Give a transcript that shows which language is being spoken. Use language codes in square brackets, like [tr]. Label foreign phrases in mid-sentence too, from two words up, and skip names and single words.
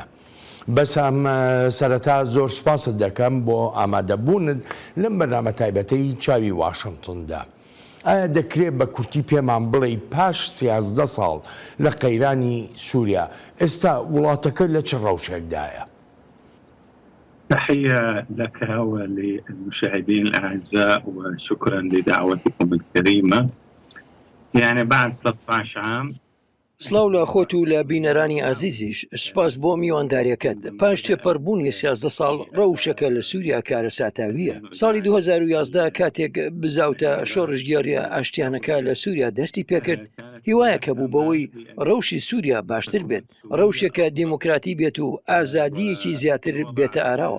[ckb] بەسام سەرەتا زۆر سوپاست دەکەم بۆ ئامادەبوونت لەم بەرنامە تایبەتەی چاوی واشنگتندا. ئایا دەکرێت بە کورتی پێمان بڵێ پاش 13 ساڵ لە قەیرانی سووریا ئێستا وڵاتەکە لە چ ڕەوشێکدایە؟ [ar] تحية لك وللمشاهدين الأعزاء وشكرا لدعوتكم الكريمة. يعني بعد 13 عام [ckb] سلااو لە خۆت و لە بینەرانی ئازیزیش سپاس بۆ میوانداریەکەت. پاش تێپەڕبوونی 13 ساڵ ڕەوشەکە لە سووریا کارە ساتاویە. ساڵی 2011 کاتێک بزاوتە شۆڕژگەڕیە ئاشتیانەکە لە سووریا دەستی پێکرد، هیوایەکە بوو بەوەی ڕەوشی سووریا باشتر بێت، ڕەوشێکە دیموکراتی بێت و ئازادیەکی زیاتر بێتە ئاراوە.